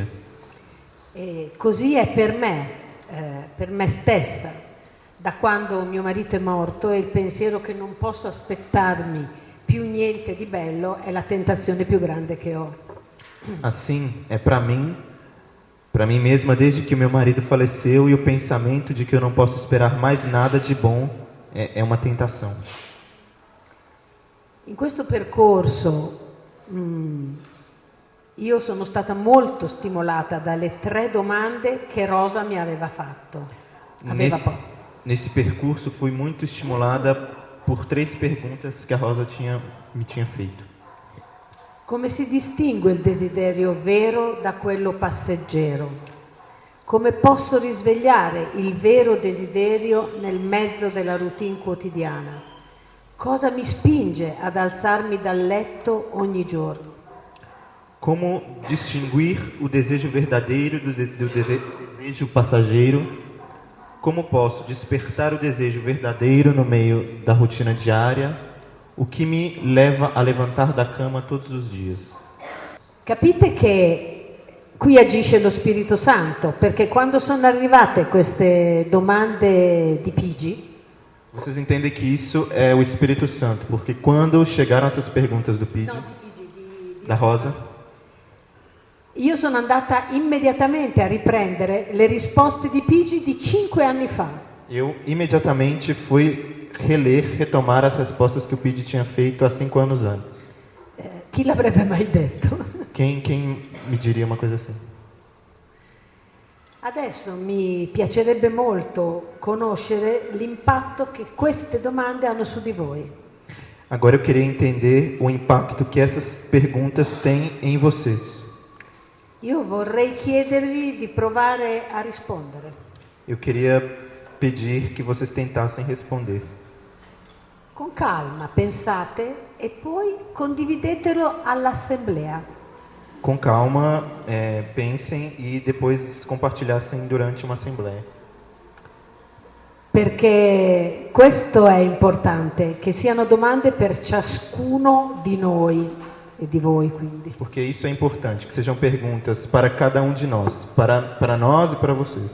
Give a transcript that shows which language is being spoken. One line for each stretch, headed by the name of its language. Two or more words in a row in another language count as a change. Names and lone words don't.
Italian: E così è per me stessa. Da quando mio marito è morto e il pensiero che non posso aspettarmi più niente di bello è la tentazione più grande che ho.
Portuguese: Assim, é para mim mesma desde que o meu marido faleceu e o pensamento de que eu não posso esperar mais nada de bom é uma tentação.
Italian: In questo percorso io sono stata molto stimolata dalle 3 domande che Rosa mi aveva fatto.
Portuguese: Nesse percurso fui muito estimulada por 3 perguntas que a Rosa me tinha feito.
Italian: Come si distingue il desiderio vero da quello passeggero? Come posso risvegliare il vero desiderio nel mezzo della routine quotidiana? Cosa mi spinge ad alzarmi dal letto ogni giorno?
Portuguese: Como distinguir o desejo verdadeiro do desejo passageiro? Como posso despertar o desejo verdadeiro no meio da rotina diária? O que me leva a levantar da cama todos os dias?
Italian: Capite che qui agisce lo Spirito Santo, perché quando sono arrivate queste domande di Pigi,
Portuguese: vocês entendem que isso é o Espírito Santo, porque quando chegaram essas perguntas do Pigi, da Rosa,
Italian: io sono andata immediatamente a riprendere le risposte di Pigi di 5 anni fa.
Portuguese: Eu imediatamente fui retomar as respostas que o Pigi tinha feito há 5 anos antes.
Italian: Chi l'avrebbe mai detto?
Portuguese: Quem me diria uma coisa assim?
Italian: Adesso mi piacerebbe molto conoscere l'impatto che queste domande hanno su di voi.
Portuguese: Agora eu queria entender o impacto que essas perguntas têm em vocês.
Italian: Io vorrei chiedervi di provare a rispondere.
Portuguese: Eu queria pedir que vocês tentassem responder.
Italian: Con calma, pensate e poi condividetelo all'assemblea.
Portuguese: Com calma, pensem e depois compartilhassem durante uma assembleia.
Italian: Perché questo è importante, che siano domande per ciascuno di noi. E di voi, quindi.
Portuguese: Porque isso é importante, que sejam perguntas para cada um de nós, para nós e para vocês.